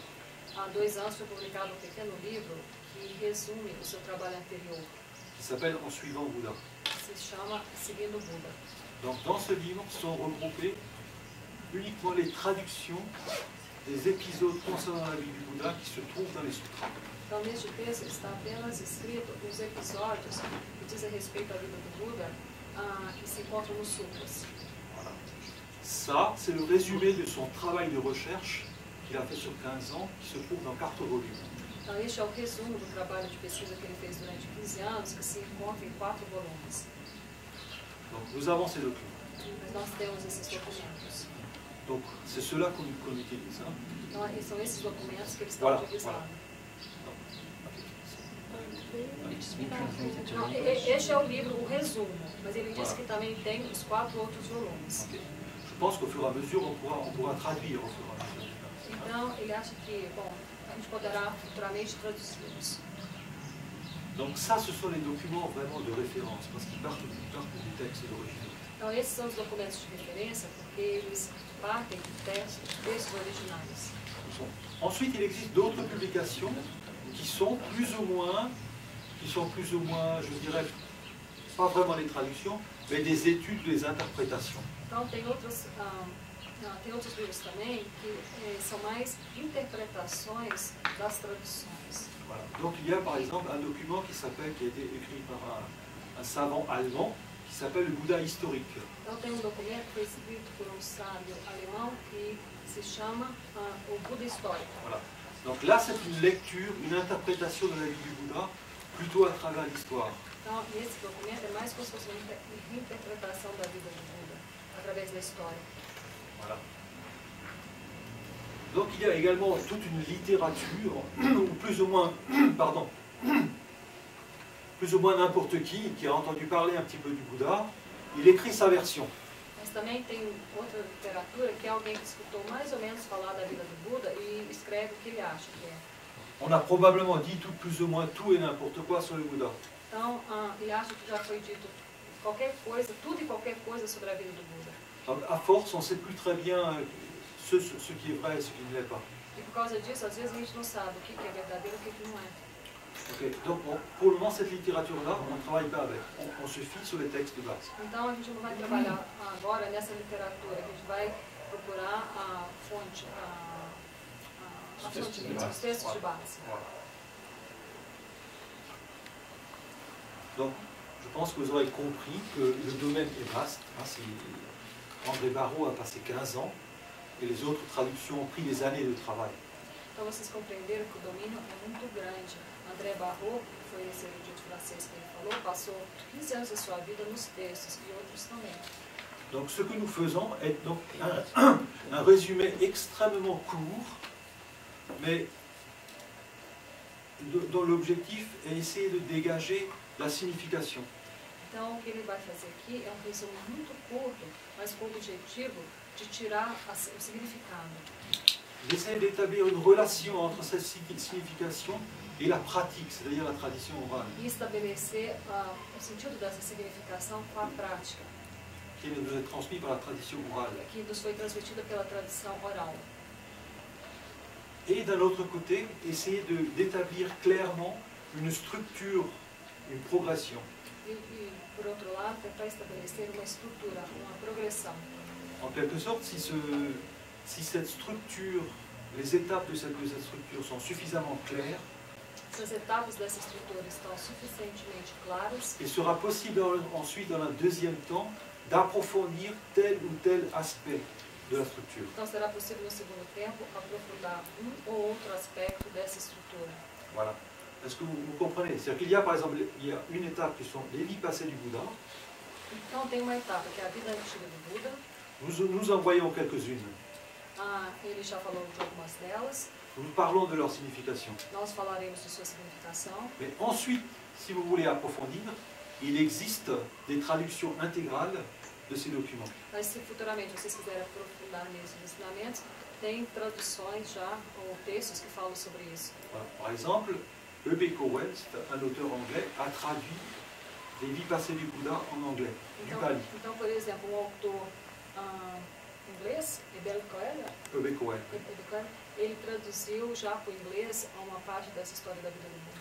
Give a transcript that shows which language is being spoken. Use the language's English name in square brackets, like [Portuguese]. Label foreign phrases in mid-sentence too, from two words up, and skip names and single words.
[Portuguese] Há 2 anos foi publicado um pequeno livro que resume o seu trabalho anterior, [French] Qui s'appelle En suivant Bouddha. [Portuguese] que se chama Seguindo o Buda. [French] Donc, dans ce livre sont regroupées uniquement les traductions des épisodes concernant la vie du Bouddha qui se trouvent dans les sutras. [Portuguese] Então, neste texto está apenas escrito os episódios que dizem respeito à vida do Buda, que se encontram nos sutras. [French] Voilà. Ça, c'est le résumé de son travail de recherche qu'il a fait sur 15 ans, qui se trouve dans 4 volumes. [Portuguese] Então, este é o resumo do trabalho de pesquisa que ele fez durante 15 anos, que se encontra em 4 volumes. [French] Donc, nous avons ces documents. [Portuguese] Mas nós temos esses documentos. [French] Donc, c'est cela qu'on utilise. Hein. [Portuguese] Então, são esses documentos que eles estão [French] Voilà, [Portuguese] utilizando. [English] It's been translated to [Portuguese] Não, [English] English. [Portuguese] este é o livro, o resumo, mas ele diz que também tem os 4 outros volumes. Okay. [French] Je pense qu'au fur et à mesure, on pourra traduire au fur et à mesure. [Portuguese] Então, ele acha que, bom, a gente poderá futuramente traduzi-los. [French] Donc ça, ce sont les documents vraiment de référence, parce qu'ils partent des textes d'origine. [Portuguese] Então, esses são os documentos de referência, porque eles partem de textos originais. [French] Ensuite, il existe d'autres publications qui sont plus ou moins, je dirais, pas vraiment des traductions, mais des études, des interprétations. [Portuguese] Então, tem outros livros também que são mais interpretações das traduções. [French] Voilà. Donc il y a par exemple un document qui a été écrit par un savant allemand qui s'appelle le Bouddha historique. [Portuguese] Então tem documento que foi escrito por sábio alemão que se chama o Buda histórico. [French] Voilà. Donc là c'est une lecture, une interprétation de la vie du Bouddha plutôt à travers l'histoire. [Portuguese] Então esse documento é mais como se fosse uma interpretação da vida do Buda através da história. [French] Voilà. Donc il y a également toute une littérature, ou plus ou moins, plus ou moins n'importe qui a entendu parler un petit peu du Bouddha, il écrit sa version. [Portuguese] Mas também tem outra literatura que é alguém que escutou mais ou menos falar da vida do Buda e escreve o que ele acha que é. [French] On a probablement dit tout, plus ou moins tout et n'importe quoi sur le Bouddha. [Portuguese] Então ele acha que já foi dito qualquer coisa, tudo e qualquer coisa sobre a vida do Buda. [French] Donc, à force, on ne sait plus très bien ce qui est vrai et ce qui ne l'est pas. [Portuguese] E por causa disso, às vezes a gente não sabe o que é verdadeiro e o que não é. Okay. [French] Donc, pour le moment, cette littérature-là, on ne travaille pas avec. On se fie sur les textes de base. [Portuguese] Então, a gente não vai trabalhar agora nessa literatura. A gente vai procurar a fonte, os textos de base. [French] Voilà. Donc, je pense que vous aurez compris que le domaine est vaste. André Barrault a passé 15 ans et les autres traductions ont pris des années de travail. [Portuguese] Então vocês compreenderam que o domínio é muito grande. André Barrault, que foi esse erudito francês que ele falou, passou 15 anos da sua vida nos textos e outros também. [French] Donc ce que nous faisons est donc un résumé extrêmement court, mais dont l'objectif est essayer de dégager la signification. [Portuguese] Então, o que ele vai fazer aqui é um resumo muito curto, mas com o objetivo de tirar o significado. [French] J'essaie d'établir une relation entre cette signification et la pratique, c'est-à-dire la tradition orale. [Portuguese] E estabelecer o sentido dessa significação com a prática, [French] qui nous est transmis par la tradition orale. [Portuguese] Que nos foi transmitida pela tradição oral. [French] Et d'un autre côté, essayer d'établir clairement une structure, une progression. [Portuguese] E, por outro lado, tentar estabelecer uma estrutura, uma progressão. [French] En quelque sorte, si cette structure, les étapes de cette structure sont suffisamment claires, [Portuguese] Se as etapas dessa estrutura estão suficientemente claras, [French] il sera possible ensuite, dans un deuxième temps, d'approfondir tel ou tel aspect de la structure. [Portuguese] então será possível no segundo tempo aprofundar ou outro aspecto dessa estrutura. [French] Voilà. Est-ce que vous comprenez? C'est-à-dire qu'il y a par exemple une étape qui sont les vies passées du Bouddha. [Portuguese] Então tem uma etapa que é a vida antiga do Buda. [French] Nous en voyons quelques-unes. [Portuguese] Ele já falou de algumas delas. [French] Nous parlons de leur signification. [Portuguese] Nós falaremos de sua significação. [French] Mais ensuite, si vous voulez approfondir, il existe des traductions intégrales de ces documents. [Portuguese] Mas se futuramente vocês quiserem aprofundar nesses ensinamentos, tem traduções já, ou textos que falam sobre isso. [French] Voilà. Par exemple, E.B. Cowell, un auteur anglais, a traduit les vies passées du Bouddha en anglais, du Pali. [Portuguese] Então, por exemplo, um autor inglês, E.B. Cowell, ele traduziu já para o inglês uma parte dessa história da vida do Buda.